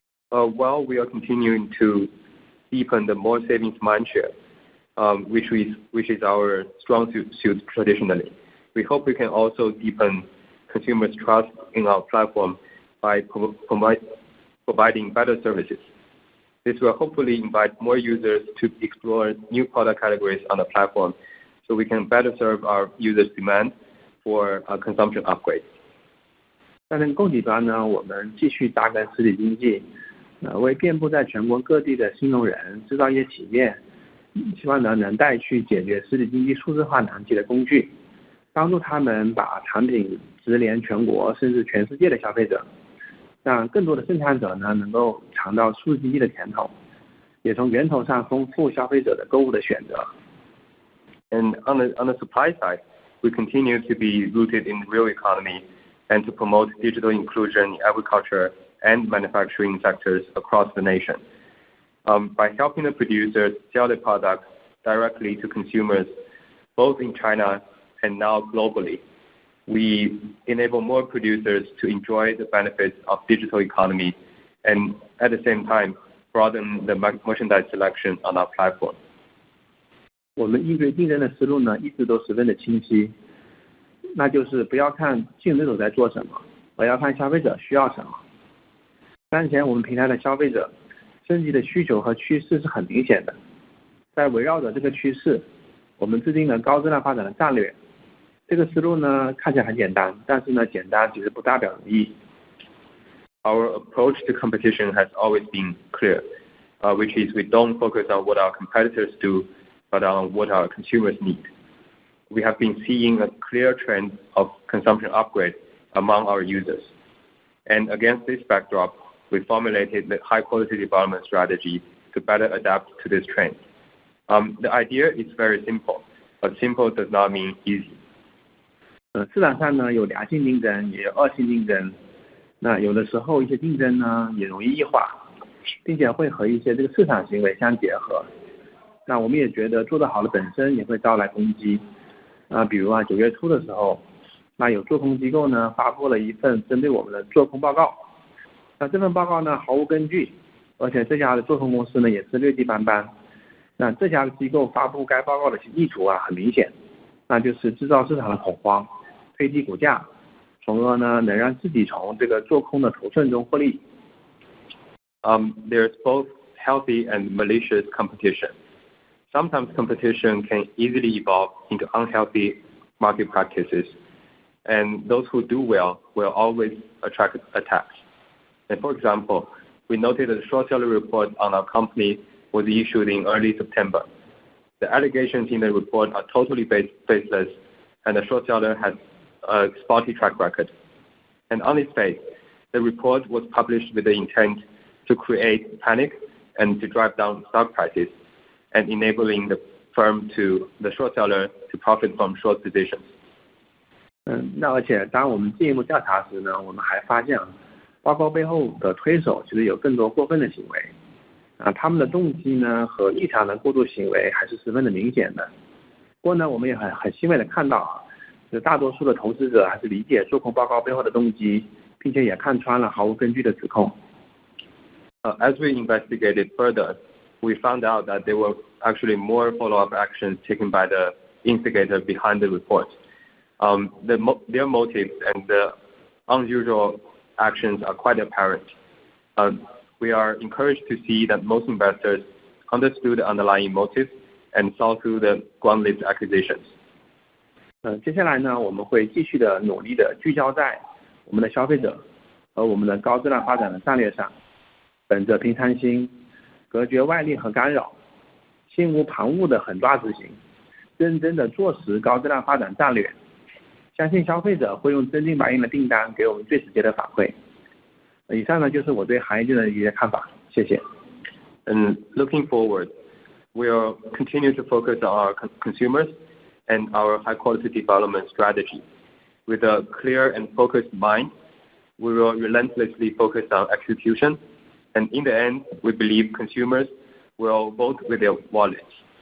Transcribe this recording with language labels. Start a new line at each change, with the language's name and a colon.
English: While we are continuing to deepen the more savings mindshare, which is our strong suit traditionally, we hope we can also deepen consumers' trust in our platform by providing better services. This will hopefully invite more users to explore new product categories on the platform, so we can better serve our users' demand for consumption upgrades.
Chinese: 在供给端呢，我们继续扎根实体经济，为遍布在全国各地的新农人、制造业企业，希望能带去解决实体经济数字化难题的工具，帮助他们把产品直连全国甚至全世界的消费者，让更多的生产者呢能够尝到数字经济的甜头。也从源头上丰富消费者的购物的选择。
English: And on the supply side, we continue to be rooted in the real economy and to promote digital inclusion in agriculture and manufacturing sectors across the nation. By helping the producers sell their products directly to consumers, both in China and now globally, we enable more producers to enjoy the benefits of digital economy and at the same time broaden the merchandise selection on our platform.
Chinese: 我们应对竞争的思路呢，一直都十分的清晰，那就是不要看竞争者在做什么，而要看消费者需要什么。当前我们平台的消费者升级的需求和趋势是很明显的，在围绕着这个趋势，我们制定了高质量发展的战略。这个思路呢，看起来很简单，但是呢，简单其实不代表容易。
English: Our approach to competition has always been clear, which is we don't focus on what our competitors do, but on what our consumers need. We have been seeing a clear trend of consumption upgrade among our users. And against this backdrop, we formulated the high-quality development strategy to better adapt to this trend. The idea is very simple, but simple does not mean easy.
Chinese: 市场上呢有良性竞争，也有恶性竞争。那有的时候一些竞争呢也容易异化，并且会和一些这个市场行为相结合。那我们也觉得做得好的本身也会招来攻击。比如9月初的时候，那有做空机构呢发布了一份针对我们的做空报告。那这份报告呢毫无根据，而且这家的做空公司呢也是劣迹斑斑。那这家的机构发布该报告的意图很明显，那就是制造市场的恐慌，推低股价，从而呢能让自己从这个做空的头寸中获利。
English: There's both healthy and malicious competition. Sometimes competition can easily evolve into unhealthy market practices, and those who do well will always attract attacks. And for example, we noted that the short seller report on our company was issued in early September. The allegations in the report are totally baseless, and the short seller has a spotty track record. And on its face, the report was published with the intent to create panic and to drive down stock prices, and enabling the short seller to profit from short positions.
Chinese: 那而且当我们进一步调查时呢，我们还发现报告背后的推手其实有更多过分的行为。他们的动机呢和异常的过度行为还是十分的明显的。不过呢，我们也很欣慰的看到就大多数的投资者还是理解做空报告背后的动机，并且也看穿了毫无根据的指控。
English: As we investigated further, we found out that there were actually more follow-up actions taken by the instigator behind the report. Their motives and the unusual actions are quite apparent. We are encouraged to see that most investors understood the underlying motives and saw through the groundless accusations.
Chinese: 接下来呢，我们会继续的努力的聚焦在我们的消费者和我们的高质量发展的战略上，本着平常心，隔绝外力和干扰，心无旁骛的狠抓执行，认真的落实高质量发展战略。相信消费者会用真金白银的订单给我们最直接的反馈。以上呢就是我对行业界的一些看法，谢谢。
English: And looking forward, we'll continue to focus on our consumers and our high-quality development strategy. With a clear and focused mind, we will relentlessly focus on execution, and in the end, we believe consumers will vote with their wallets.